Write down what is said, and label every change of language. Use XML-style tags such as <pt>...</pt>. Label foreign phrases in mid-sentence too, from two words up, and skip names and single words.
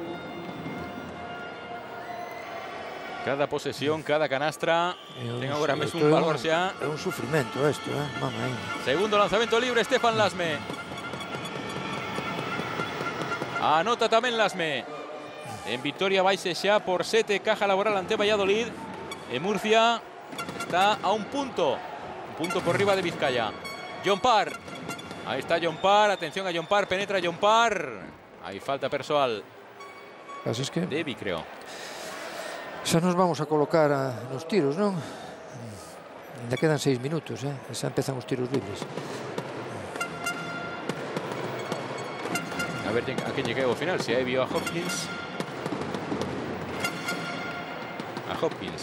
<gl>Cada posesión, cada canastra ten agora mesmo un valor xa. É un sufrimento isto, mamá. Segundo lanzamento libre, Stefan Lasme. Anota tamén Lasme. En Vitoria vaise xa por 7, Caja Laboral ante Valladolid. En Murcia está a un punto por riba de Vizcaya. John Parr.</gl> <es>Ahí está John Parr, atención a John Parr, penetra John Parr.</es> <gl>Hay falta persoal. Así es que Devi, creo. xa nos vamos a colocar nos tiros, non? Ainda quedan 6 minutos, xa empezan os tiros libres. A ver a quen lle cae ao final, se hai vio a Hopkins. A Hopkins.</gl>